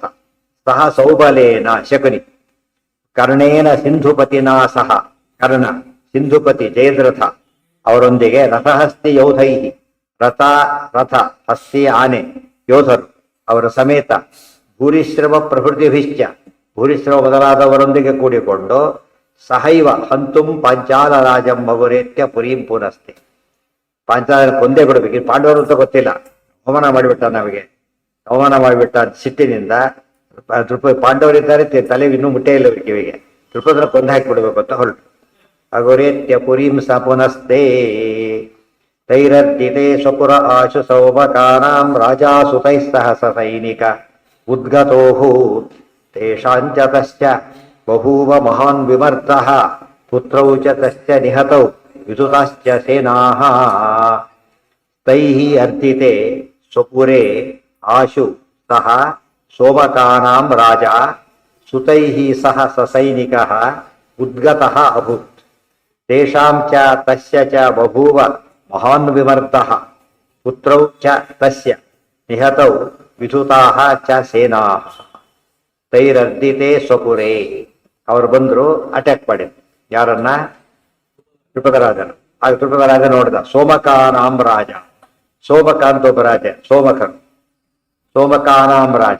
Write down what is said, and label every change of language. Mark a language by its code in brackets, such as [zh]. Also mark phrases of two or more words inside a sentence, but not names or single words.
[sa] ಸಹ ಸೌಬಲೇನ ಶಕುನಿ, ಕರ್ಣೇನ ಸಿಂಧುಪತಿನ ಸಹ, [kn] ಕರ್ಣ ಸಿಂಧುಪತಿ ಜಯದ್ರಥ ಅವರೊಂದಿಗೆ [sa] ರಥಹಸ್ತಿ ಯೌಧೈ, [kn] ರಥ ಹಸ್ತಿ ಆನೆ ಯೋಧರು ಅವರ ಸಮೇತ [sa] ಭೂರಿಶ್ರವ ಪ್ರಭೃತಿಭಿಶ್ಚ, [kn] ಭೂರಿಶ್ರವ ಮೊದಲಾದವರೊಂದಿಗೆ ಕೂಡಿಕೊಂಡು [sa] ಸಹೈವ ಹಂತುಂ ಪಾಂಚಾಲ ರಾಜಂ ಮಗುರೇತ್ಯ ಪುರೀಂ ಪುನಸ್ತೆ. [kn] ಪಾಂಚಾಲ ಕೊಂದೇ ಬಿಡಬೇಕು. ಪಾಂಡವರು ಅಂತ ಗೊತ್ತಿಲ್ಲ, ಅವಮಾನ ಮಾಡಿಬಿಟ್ಟ, ನಮಗೆ ಅವಮಾನ ಮಾಡಿಬಿಟ್ಟ ಸಿಟ್ಟಿನಿಂದ. ಪಾಂಡವರಿದ್ದಾರೆ, ತಲೆಗೆ ಇನ್ನೂ ಮುಟ್ಟೇ ಇಲ್ಲ ಕಿವಿಗೆ. ದ್ರುಪದನ ಕೊಂದು ಹಾಕಿಬಿಡ್ಬೇಕು ಅಂತ ಹೊರಟು. [sa] ಅಗುರೇತ್ಯ ಪುರೀಂ ಸ ಪುನಸ್ತೆ. ತೈರರ್ಜಿತೆ ಸ್ವಪುರ ಆಶು ಸೌಮಕಾನಾಂ ರಾಜಾಸುತೈಃ ಸಹ ಸೈನಿಕ ಉದ್ಗತೋಹು ತೇಷಾಂಚ ತಶ್ಚ ಬಭೂವ ಮಹಾನ್ ವಿಮರ್ದಃ ಪುತ್ರೌ ಚ ತಶ್ಚ ನಿಹತೌ ವಿದುತಾಶ್ಚ ಸೇನಾಃ. ತೈಃ ಅರ್ಜಿತೆ ಸ್ವಪುರೇ ಆಶು ಸಹ ಸೋಮಕಾನಾಂ ರಾಜ ಸುತೈಃ ಸಹ ಸಸೈನಿಕಃ ಉದ್ಗತಃ ಅಭೂತ್. ತೇಷಾಂ ಚ ತಸ್ಯ ಚ ಬಭೂವ ಮಹಾನ್ ವಿಮರ್ದಃ ಪುತ್ರೌ ಚ ತಸ್ಯ ನಿಹತೌ ವಿಧುತಾಃ ಚ ಸೇನಾಃ. ತೈರರ್ದಿತೆ ಸ್ವಪುರೇ. [kn] ಅವರು ಬಂದ್ರು, ಅಟ್ಯಾಕ್ ಮಾಡಿದ್ರು. ಯಾರನ್ನ? ದ್ರುಪದರಾಜನು. ಆಗ ದ್ರುಪದರಾಜ ನೋಡಿದ, [sa] ಸೋಮಕಾನಾಂ ರಾಜ. [kn] ಸೋಮಕ ಅಂತ ಒಬ್ಬ ರಾಜ, ಸೋಮಕನು. [sa] ಸೋಮಕಾನಾಂ ರಾಜ.